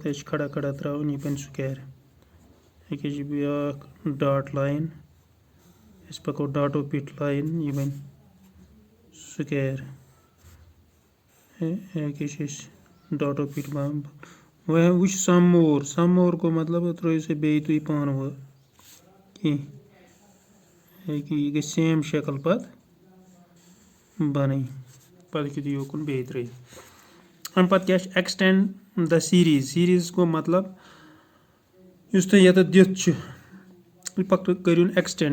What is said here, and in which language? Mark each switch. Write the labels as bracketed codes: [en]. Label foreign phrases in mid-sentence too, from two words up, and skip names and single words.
[ks] اَسہِ چھِ کھڑا کھڑا تراوُن یہِ بَنہِ سُکیر. أکیاہ چھِ بیٛاکھ ڈاٹ لاین. أسۍ پَکو ڈاٹو پٮ۪ٹھ لاین یہِ بَنہِ سُکیر. أکیاہ چھِ أسۍ ڈاٹو پٮ۪ٹھ وۄنۍ چھُ [en] some more. some more [ks] گوٚو مطلب ترٲیِو سا بیٚیہِ تُہۍ پانہٕ وۄنۍ کینٛہہ. أکیاہ یہِ گژھِ سیم شکل پَتہٕ بَنٕنۍ پَتہٕ ہیٚکِو تُہۍ یوکُن بیٚیہِ ترٲیِتھ. اَمہِ پَتہٕ کیاہ چھُ [en] extend the series. [ks] سیٖریٖز گوٚو مطلب یُس تۄہہِ ییٚتٮ۪تھ دِتھ چھُ پَتہٕ کٔرۍوُن ایٚکسٹینڈ.